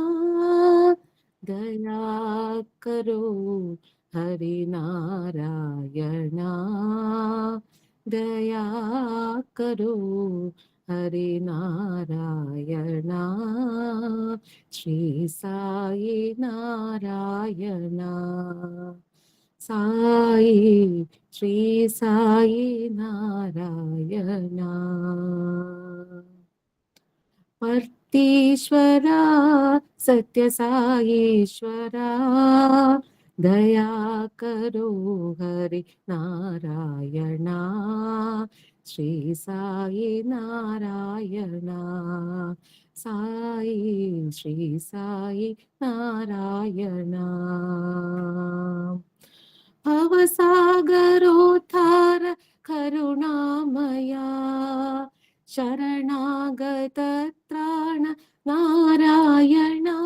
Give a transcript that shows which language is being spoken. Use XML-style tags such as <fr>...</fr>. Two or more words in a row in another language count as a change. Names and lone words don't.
<hi>दया करो हरि नारायण, दया करो हरि नारायण, श्री साई नारायण, साई श्री साई नारायण. पर्तीश्वरा सत्य साईश्वरा, दया करो हरि नारायण. ശ്രീ സായി നാരായണ. സായി ശ്രീ സായി നാരായണ.</hi> <sa>भवसागरोद्धार करुणामया शरणागत त्राण नारायण.</sa>